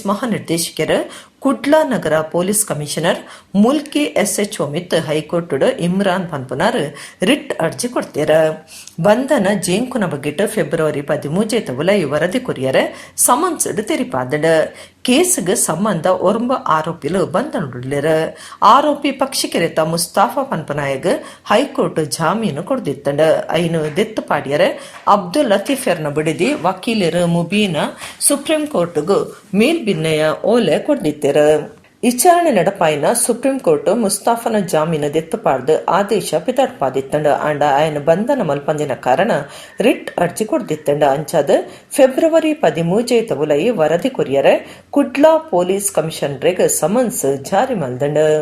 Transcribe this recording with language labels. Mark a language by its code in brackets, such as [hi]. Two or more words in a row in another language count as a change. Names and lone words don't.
[tcy] ಮಹಾನಿರ್ದೇಶಕರು ಕುಡ್ಲಾ ನಗರ ಪೊಲೀಸ್ ಕಮಿಷನರ್ ಮುಲ್ಕಿ SHO ಮಿತ್ ಹೈಕೋರ್ಟ್ ಇಮ್ರಾನ್ ಪನ್ಪುನಾರ್ ರಿಟ್ ಅರ್ಜಿ ಕೊಡ್ತೀರ ಬಂಧನ ಜೇಂಕುನ ಬಗ್ಗೆಟ್ ಫೆಬ್ರವರಿ 13 ಉಲೈ ವರದಿ ಕೊರಿಯರೆ ಸಮನ್ಸ್ ತೆರಿಪಾದಡ್ ಕೇಸ್ಗೆ ಸಂಬಂಧ 9 ಆರೋಪಿಲು ಬಂಧನಡುಳ್ಳೇರ ಆರೋಪಿ ಪಕ್ಷಿಕೆರೆತ ಮುಸ್ತಾಫಾ ಪನ್ಪನಾಯಗ್ ಹೈಕೋರ್ಟ್ ಜಾಮೀನು ಕೊಡ್ದಿತ್ತಂಡ ಐನು ದೆತ್ತು ಪಾಡ್ಯರೆ ಅಬ್ದುಲ್ ಲತೀಫೆರ್ನ ಬಿಡಿದಿ ವಕೀಲರು ಮುಬೀನ ಸುಪ್ರೀಂ ಕೋರ್ಟ್ಗೂ ಮೇಲ್ಬಿನ್ನೆಯ ಓಲೆ ಕೊಡ್ದಿತ್ತೆ ವಿಚಾರಣೆ ನಡಪಾಯಿನ ಸುಪ್ರೀಂ ಕೋರ್ಟ್ ಮುಸ್ತಾಫನ ಜಾಮೀನು ದೆತ್ತುಪಾಡ್ದು ಆದೇಶ ಪಿತಾಡ್ಪಾದಿತ್ತಂಡ ಅಂಡ ఆయన ಬಂಧನ ಮಲ್ಪಂದಿನ ಕಾರಣ ರಿಟ್ ಅರ್ಜಿ ಕೊಡ್ದಿತ್ತಂಡ ಅಂಚಾದ ಫೆಬ್ರವರಿ 13 ಉಲೈ ವರದಿ ಕೊರಿಯರೆ ಕುಡ್ಲಾ ಪೊಲೀಸ್ ಕಮಿಷನರ್ಗೆ ಸಮನ್ಸ್ ಜಾರಿ ಮಲ್ದಂಡ